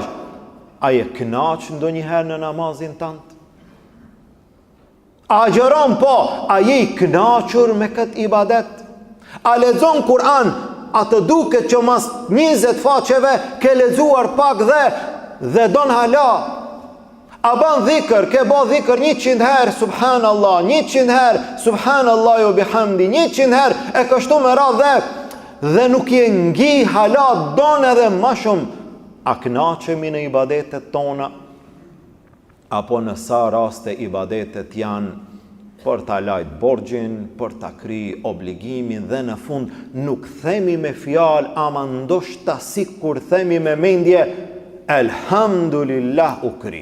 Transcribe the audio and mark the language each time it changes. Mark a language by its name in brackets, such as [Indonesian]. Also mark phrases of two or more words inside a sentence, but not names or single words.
[Albanian] A je kënaq ndonjëherë në namazin tënd? A gjëron, po, a je i kënaqur me këtë ibadet? A lexon Kur'an, a të duket që mas 20 faqeve ke lexuar pak dhe don hala? A ban dhikr, ke ba dhikr 100 herë, subhanallah, 100 herë, subhanallah jo bihamdi, 100 herë, e kështu me radhë dhe nuk je ngi hala, don edhe ma shumë. A kënaqemi në ibadetet tona? Apo në sa raste ibadetet janë për ta lajt borxhin, për ta kry obligimin dhe në fund nuk themi me fjalë, ama ndoshta sikur themi me mendje, elhamdulillah u kry.